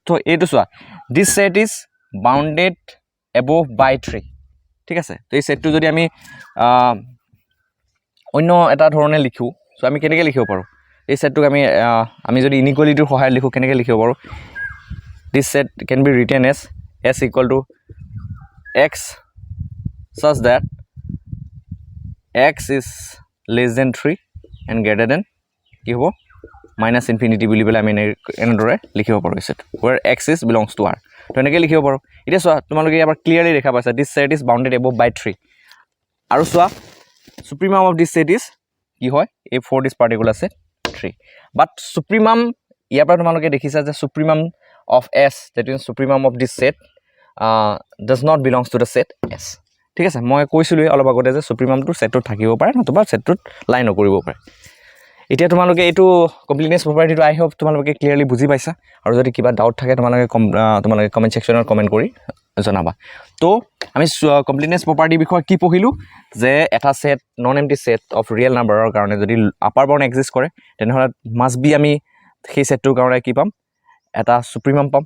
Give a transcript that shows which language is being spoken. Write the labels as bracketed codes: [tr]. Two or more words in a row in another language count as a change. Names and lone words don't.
[as] তো এইটো চোৱা [en] this set is bounded above by 3, [as] ঠিক আছে। তো এই ছেটটো যদি আমি অন্য এটা ধৰণে লিখোঁ, চ' আমি কেনেকৈ লিখিব পাৰোঁ এই ছেটটোক আমি যদি ইনইকুৱেলিটিৰ সহায়ত লিখোঁ কেনেকৈ লিখিব পাৰোঁ, [en] this set can be written as S equal to x such that x is less than 3 and greater than [as] কি হ'ব -∞ বুলি পেলাই আমি এনেদৰে লিখিব পাৰোঁ এই ছেট [en] where x is belongs to R। [as] তো এনেকৈ লিখিব পাৰোঁ। এতিয়া চোৱা তোমালোকে ইয়াৰ পৰা ক্লিয়াৰলি দেখা পাইছা [en] this set is bounded above by 3, [as] আৰু চোৱা [en] supremum of this set is [as] কি হয়, এই [en] for this particular set 3, but supremum [as] ইয়াৰ পৰা তোমালোকে দেখিছা যে [en] supremum of S that means supremum of this set does not belongs to the set S, [as] ঠিক আছে। মই কৈছিলোঁ অলপ আগতে যে সুপ্ৰিমামটো ছেটটোত থাকিব পাৰে নতুবা ছেটটোত লাই নকৰিব পাৰে। এতিয়া তোমালোকে এইটো [en] completeness property I hope [as] তোমালোকে ক্লিয়াৰলি বুজি পাইছা, আৰু যদি কিবা ডাউট থাকে তোমালোকে [en] comment section [as] কমেণ্ট কৰি জনাবা। তো আমি [en] completeness property [as] বিষয়ে কি পঢ়িলোঁ যে এটা ছেট [en] non empty set of real number [as] কাৰণে যদি [en] upper bound exist [as] কৰে তেনেহ'লে [en] must be [as] আমি সেই ছেটটোৰ কাৰণে কি পাম, এটা সুপ্ৰিমাম পাম।